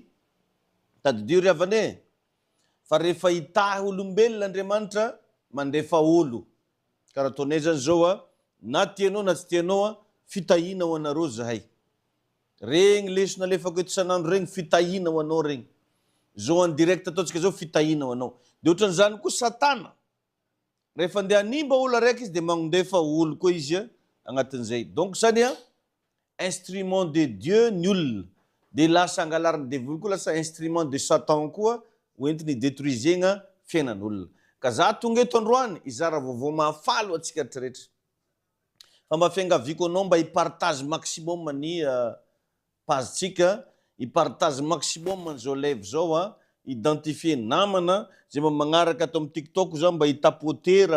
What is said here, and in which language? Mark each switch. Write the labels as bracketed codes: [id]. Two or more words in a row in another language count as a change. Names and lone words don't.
[mg] tadidio riavane fa rehefa hitahy olombelona Andriamanitra mandefa olo karaha ataonay zany zao na tianao na tsy tianao fitahina ho anareo zahay regny lesona alefako eto isan'andro regny fitahina ho anao regny zao [fr] en direct [mg] ataontsika zao fitahina ho anao dia ohatran'izany koa satana rehefa andeha hanimba olo araiky izy dia mandefa olo koa izy agnatin'izay donc zany [fr] instrument de Dieu [mg] ny olona dia lasa angalariny devoly koa lasa [fr] instrument de Satan [mg] koa hoentiny détruisegna fiainan'olona ka za tonga eto androany izara vaovao mahafaly atsika rehetrarehetra fa mba fiangaviako anao mba hipartage maximum ny pazetsika hipartage maximum an'izao live zao identifier namana zay mba magnaraka atao amin'ny TikTok zao mba hitapotera